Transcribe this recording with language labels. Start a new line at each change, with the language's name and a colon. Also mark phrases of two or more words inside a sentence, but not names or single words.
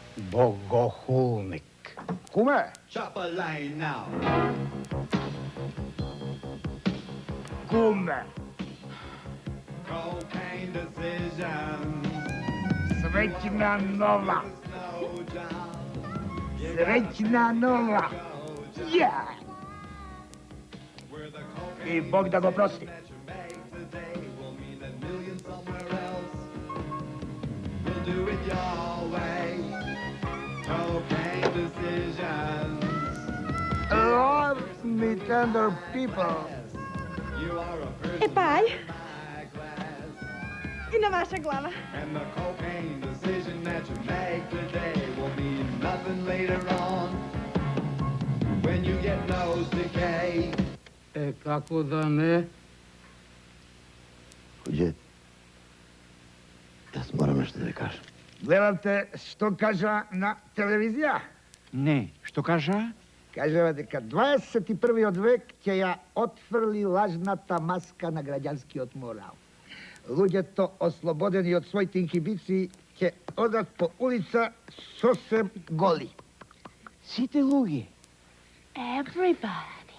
Macedonian: Bogohulnik. Kume!
English: Chop a line now.
Macedonian: Kume!
English: Cocaine decision.
Serbian: Srećna nova! Srećna nova!
Macedonian: Ја! И Бог да го прости.
English: Do it your way. Cocaine decisions. Love me tender people. You are a person.
Macedonian: Епај. И на ваша глава.
English: And the cocaine decision that you make today will mean nothing later on when you get nose decay.
Serbian: Kako da ne? Kuđe, ja moram nešto da kažem.
Macedonian: Гледате што кажа на телевизија? Не, што кажа? Kaževa дека 21. век ќе ја отфрли лажната маска на граѓанскиот морал. Луѓето ослободени од своите инхибиции ќе одат по улица сосем голи. Сите луѓе.
English: Everybody.